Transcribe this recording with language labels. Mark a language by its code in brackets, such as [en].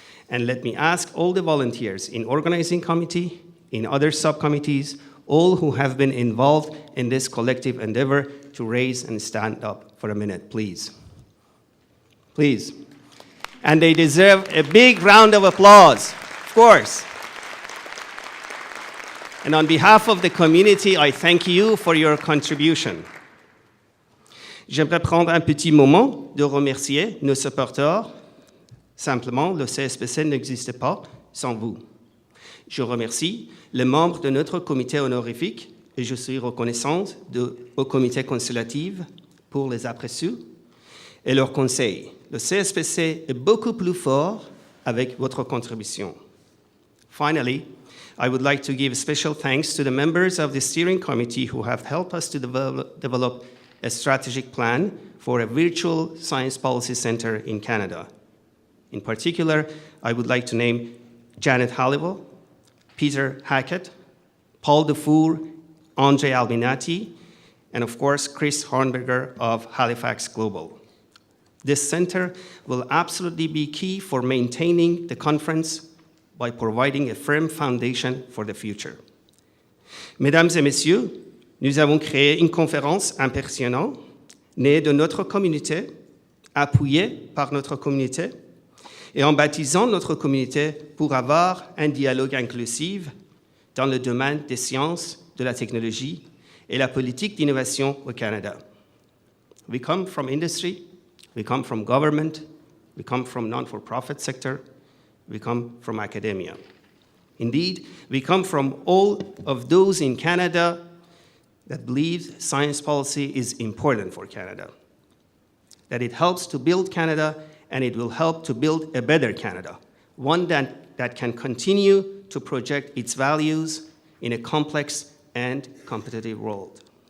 [en] And let me ask all the volunteers in organizing committee, in other subcommittees, all who have been involved in this collective endeavor to raise and stand up for a minute, please. Please. And they deserve a big round of applause, of course. And on behalf of the community, I thank you for your contribution. [fr] J'aimerais prendre un petit moment de remercier nos supporters. Simplement, le CSPC n'existe pas sans vous. Je remercie les membres de notre comité honorifique et je suis reconnaissante au comité consultatif pour les appréciés et leurs conseils. Le CSPC est beaucoup plus fort avec votre contribution. [en] Finally, I would like to give special thanks to the members of the steering committee who have helped us to develop a strategic plan for a virtual science policy center in Canada. In particular, I would like to name Janet Halliwell, Peter Hackett, Paul Dufour, Andre Albinati, and of course, Chris Hornberger of Halifax Global. This center will absolutely be key for maintaining the conference by providing a firm foundation for the future. [fr] Mesdames et messieurs, nous avons créé une conférence impressionnante, née de notre communauté, appuyée par notre communauté, et en baptisant notre communauté pour avoir un dialogue inclusif dans le domaine des sciences, de la technologie et la politique d'innovation au Canada. [en] We come from industry, we come from government, we come from non-for-profit sector, we come from academia. Indeed, we come from all of those in Canada that believe science policy is important for Canada, that it helps to build Canada and it will help to build a better Canada, one that can continue to project its values in a complex and competitive world.